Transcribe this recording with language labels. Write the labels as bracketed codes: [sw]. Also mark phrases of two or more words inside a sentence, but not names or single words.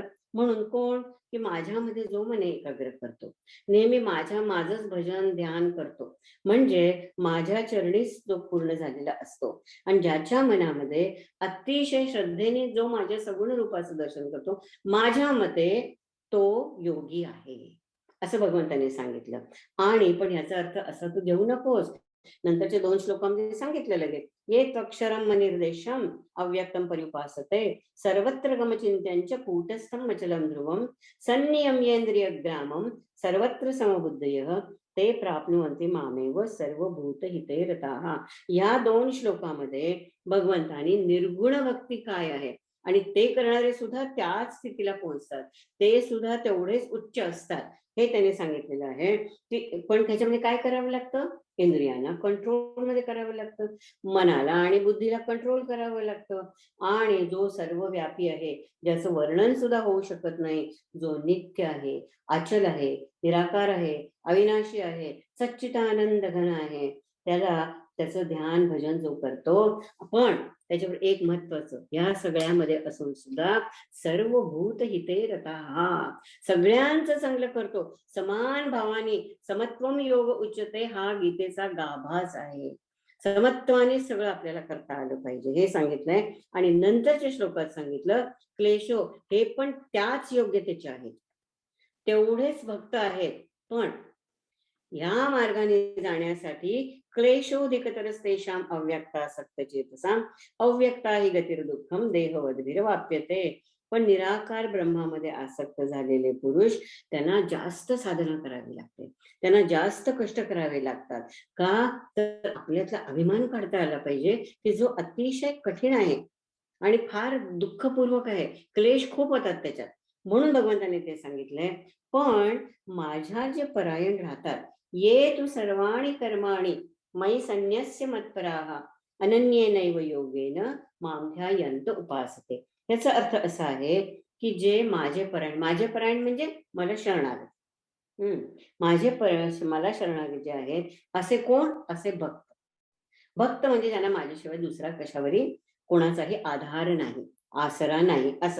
[mr] म्हणून कोण, की माझ्यामध्ये जो मन एकाग्र करतो, नेहमी माझंच भजन ध्यान करतो, म्हणजे माझ्या चरणीच जो पूर्ण झालेला असतो, आणि ज्याच्या मनामध्ये अतिशय श्रद्धेने जो माझ्या सगुण रूपाचं दर्शन करतो, माझ्या मते तो योगी आहे, असं भगवंताने सांगितलं. आणि पण याचा अर्थ असा तू घेऊ नकोस, नंतरच्या 2 श्लोकांमध्ये सांगितलं लगेच, [sa] ये त्वक्षरम निर्देशम अव्यक्तम परिपासते सर्वत्र गमचिंत्यांच कूटस्थम अचलम ध्रुवम संनियम्येंद्रिय ग्रामम सर्वत्र समबुद्धयः ते प्राप्नुवन्ति मामेव सर्वभूत हिते रताः. [mr] या 2 श्लोकामध्ये भगवंतानी निर्गुण भक्ती काय आहे आणि ते करणारे सुद्धा त्याच स्थितीला पोहोचतात, ते सुद्धा तेवढेच उच्च असतात, हे त्याने सांगितलेलं आहे. की पण त्याच्यामध्ये काय करावं लागतं, इंद्रियांना कंट्रोल मध्ये करावं लागतं, मनाला आणि बुद्धीला कंट्रोल करावं लागतं. आणि जो सर्वव्यापी आहे, ज्याचं वर्णन सुद्धा होऊ शकत नाही, जो नित्य आहे, अचल आहे, निराकार आहे, अविनाशी आहे, सच्चिदानंद घन आहे, त्याचं ध्यान भजन जो करतो. पण त्याच्यावर एक महत्वाचं, या सगळ्यामध्ये असून सुद्धा [sa] सर्वभूत हिते रताः, [mr] सगळ्यांचं चांगलं करतो, समान भावाने [sa] समत्वम योग उच्यते, [mr] हा गीतेचा गाभास आहे. समत्वाने सगळं आपल्याला करता आलं पाहिजे हे सांगितलंय. आणि नंतरच्या श्लोकात सांगितलं, क्लेशो हे पण त्याच योग्यतेचे आहेत, तेवढेच भक्त आहेत, पण या मार्गाने जाण्यासाठी [sa] क्लेशोधिकतरस्तेषां अव्यक्तासक्त चेतसां अव्यक्ता हि गतिर्दुःखम देहवद्भिर्वाप्यते. [mr] पण निराकार ब्रह्मामध्ये आसक्त झालेले पुरुष, त्यांना जास्त साधना करावी लागते, त्यांना जास्त कष्ट करावे लागतात. का, तर आपल्यातला अभिमान काढता आला पाहिजे की जो अतिशय कठीण आहे आणि फार दुःखपूर्वक आहे, क्लेश खूप होतात त्याच्यात. म्हणून भगवंताने ते सांगितलंय. पण माझ्या जे परायण राहतात, [sa] ये तू सर्वाणी कर्माणी मयि संन्यस्य मत्पराः अनन्येनैव योगेन मां ध्यायन्त उपासते. [mr] याचा अर्थ असा आहे की जे माझे परायण म्हणजे मला शरणागत. मला शरणागत जे आहेत असे कोण? असे भक्त. भक्त म्हणजे ज्यांना माझ्याशिवाय दुसरा कशावरही कोणाचाही आधार नाही, आसरा नाही असा.